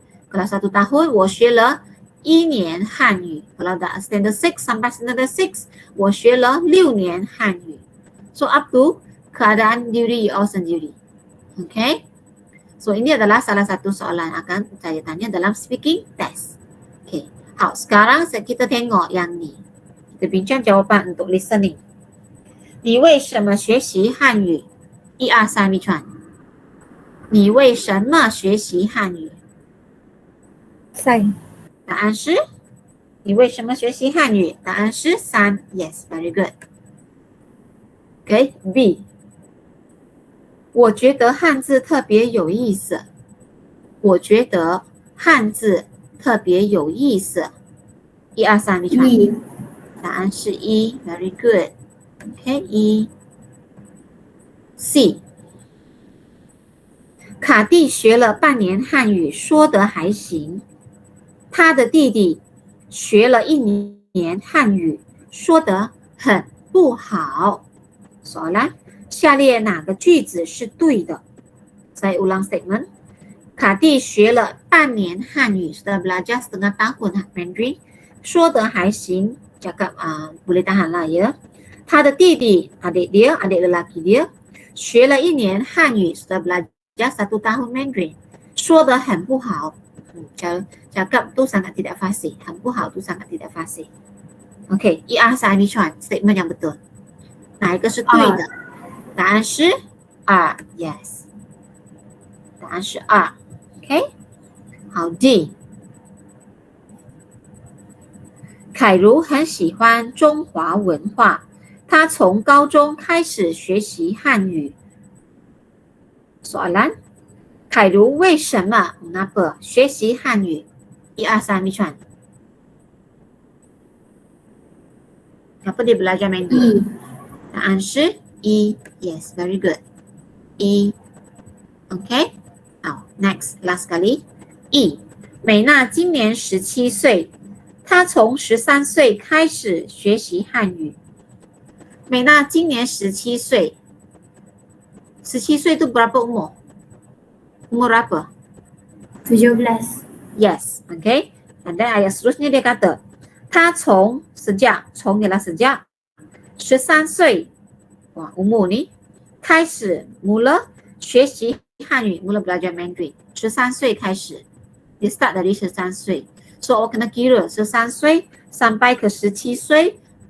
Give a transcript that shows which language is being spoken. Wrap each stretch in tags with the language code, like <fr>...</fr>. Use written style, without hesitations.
<ms>Kalau 1 tahun,</ms> <zh>我学了1年汉语.</zh> <ms>Kalau dah standard 6</ms> <zh>sampai standard 6, 我学了6年汉语.</zh> <en>So up to</en> <ms>keadaan diri you sendiri. Okay? So ini adalah salah satu soalan yang akan saya tanya dalam speaking test. Okay.</ms> <zh>好,</zh> <ms>sekarang kita tengok yang ni. Kita bincang jawapan untuk listening.</ms> <zh>你为什么学习汉语？1、2、3，咪传。你为什么学习汉语？ 3. 答案是你为什么学习汉语？答案是3。</zh> <en>Yes, very good. Okay, B.</en> <zh>我觉得汉字特别有意思。我觉得汉字特别有意思。</zh> <en>1、2、3 which one？ E</en> <zh>答案是 E</zh> <en>very good OK</en> <zh>E C 卡蒂学了半年汉语，说得还行。他的弟弟学了1年汉语，说得很不好。</zh> <ms>Soalan，</ms> <zh>下列哪个句子是对的？</zh> <ms>Saya ulang statement。</ms> <zh>卡蒂学了半年汉语</zh> <ms>sudah belajar setengah tahun Mandarin，</ms> <zh>说得还行</zh> <ms>cakap boleh tahan lah ya。</ms> <zh>他的弟弟</zh> <ms>adik lelaki dia</ms> <zh>学了1年汉语</zh> <ms>sudah belajar 1 tahun Mandarin，</ms> <zh>说得很不好。</zh> <ms>cakap tu sangat tidak fasih，</ms> <zh>很不好</zh> <ms>tu sangat tidak fasih。OK， 1、2、3</ms> <en>which one？</en> <ms>statement yang betul，</ms> <zh>哪一个是对的？ 答案是 R yes， 答案是 R。 OK， 好 D。凯如很喜欢中华文化，他从高中开始学习汉语。</zh> <ms>Soalan，</ms> <zh>凯如为什么</zh> <ms>mengapa</ms> <zh>学习汉语？1、2、3</zh> <en>which one？</en> <ms>Kenapa dia belajar Mandarin？</ms> <zh>答案是 E</zh> <en>yes very good E OK。</en> <zh>好</zh> <en>next last</en> <zh>sekali E 美娜今年17岁，她从13岁开始学习汉语。美娜今年17岁，17岁</zh> <ms>itu berapa umur? Umur berapa? 17.</ms> <en>Yes, okay.</en> <ms>And then ayat seterusnya dia kata,</ms> <zh>她从</zh> <ms>sejak ialah sejak 13岁 wah umur ni</ms> <zh>开始</zh> <ms>mula</ms> <zh>学习汉语</zh> <ms>mula belajar Mandarin 13岁开始 dia start dari 13岁 so awak kena kira 13岁 sampai ke 17岁</ms>